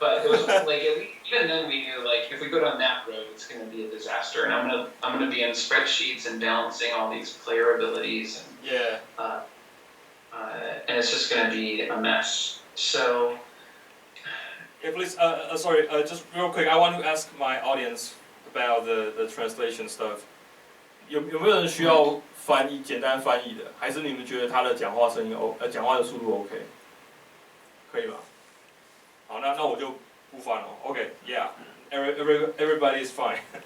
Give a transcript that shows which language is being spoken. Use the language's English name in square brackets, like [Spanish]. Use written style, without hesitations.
[English] But it was like even then we knew like if we go down that road, it's going to be a disaster, and I'm gonna be in spreadsheets and balancing all these player abilities, and and it's just going to be a mess. So. Yeah, please. Sorry. Just real quick, I want to ask my audience about the translation stuff. [Chinese] 有没有人需要简单翻译的？还是你们觉得他的讲话声音讲话的速度 OK？可以吧？好，那我就不翻了。 [English] OK, yeah, everybody is fine.